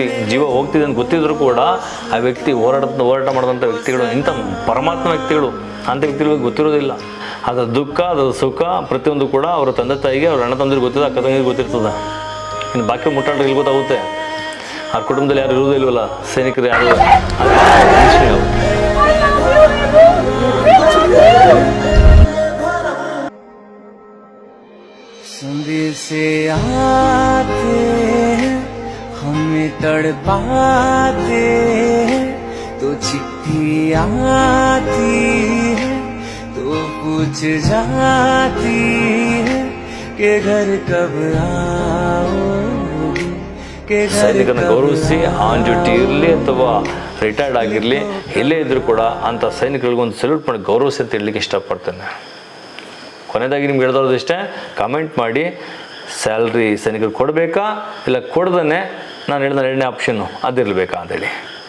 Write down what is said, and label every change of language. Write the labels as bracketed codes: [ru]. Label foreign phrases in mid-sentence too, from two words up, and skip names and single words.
[kn] ಜೀವ ಹೋಗ್ತಿದೆ ಅಂತ ಗೊತ್ತಿದ್ರು ಕೂಡ ಆ ವ್ಯಕ್ತಿ ಹೋರಾಟ ಮಾಡಿದಂಥ ವ್ಯಕ್ತಿಗಳು, ಇಂಥ ಪರಮಾತ್ಮ ವ್ಯಕ್ತಿಗಳು. ಅಂಥ ವ್ಯಕ್ತಿಗಳಿಗೆ ಗೊತ್ತಿರೋದಿಲ್ಲ. ಅದರ ದುಃಖ, ಅದರ ಸುಖ ಪ್ರತಿಯೊಂದು ಕೂಡ ಅವರ ತಂದೆ ತಾಯಿಗೆ, ಅವ್ರ ಅಣ್ಣ ತಂದಿರಿಗೆ ಗೊತ್ತಿದೆ, ಅಕ್ಕ ತಂಗಿಗೆ ಗೊತ್ತಿರ್ತದೆ. ಇನ್ನು ಬಾಕಿ ಮುಟ್ಟಾಡ್ರೆ ಇಲ್ಲಿ ಗೊತ್ತಾಗುತ್ತೆ. ಅವ್ರ ಕುಟುಂಬದಲ್ಲಿ ಯಾರು ಇರೋದೇ ಇಲ್ವಲ್ಲ, ಸೈನಿಕರು ಯಾರು. [hi] संदेशे आते हमें तड़पाते, तो चिट्ठी आती है तो पूछ जाती है कि घर कब आओगे, के घर [kn] ಸೈನಿಕರನ್ನ ಗೌರವಿಸಿ, [en] on duty [kn] ಇರಲಿ ಅಥವಾ ರಿಟೈರ್ಡ್ ಆಗಿರಲಿ, ಎಲ್ಲೇ ಇದ್ರೂ ಕೂಡ ಅಂಥ ಸೈನಿಕರಿಗೊಂದು ಸಲ್ಯೂಟ್ ಮಾಡಿ ಗೌರವಿಸಿ ಅಂತ ಹೇಳಲಿಕ್ಕೆ ಇಷ್ಟಪಡ್ತೇನೆ. ಕೊನೆಯದಾಗಿ ನಿಮ್ಗೆ ಹೇಳ್ದವ್ರದ್ದು ಕಮೆಂಟ್ ಮಾಡಿ, ಸ್ಯಾಲ್ರಿ ಸೈನಿಕರು ಕೊಡಬೇಕಾ ಇಲ್ಲ ಕೊಡ್ದೇ ನಾನು ಹೇಳಿದ 2ನೇ ಆಪ್ಷನ್ನು ಅದಿರಬೇಕಾ ಅಂತೇಳಿ.